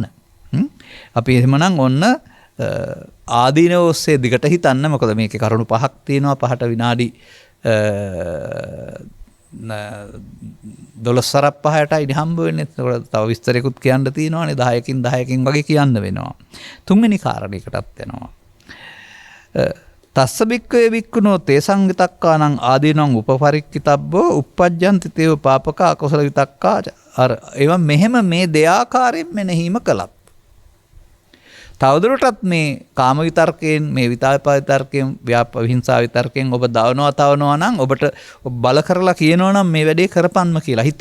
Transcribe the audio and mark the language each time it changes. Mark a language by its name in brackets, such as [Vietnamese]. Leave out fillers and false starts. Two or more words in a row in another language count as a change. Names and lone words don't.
[Sinhala] අපි එහෙමනම් ඔන්න ආදීනව ඔස්සේ දිගට හිතන්න. මොකද මේකේ කරුණු පහක් තියෙනවා. පහට විනාඩි 12 5ටයි හම්බ වෙන්නේ. ඒකට තව විස්තරයකුත් කියන්න තියෙනවානේ. 10කින් වගේ කියන්න වෙනවා. තුන්වෙනි කාරණේකටත් යනවා. [Pali] තස්ස බික්කවේ බික්කුණෝ තේසං විතක්කානං ආදීනං උපපරික්කිතබ්බෝ uppajjanti තේව පාපක අකුසල විතක්කා. [Sinhala] අර ඒවා මෙහෙම මේ දෙආකාරයෙන් මෙනෙහිම කළත් තවදුරටත් මේ කාම විතර්කයෙන්, මේ විතාපා විතර්කයෙන්, විහිංසා විතර්කයෙන් ඔබ තවනවා නම් ඔබට බල කරලා කියනවා නම් මේ වැඩේ කරපන්ම කියලා හිත.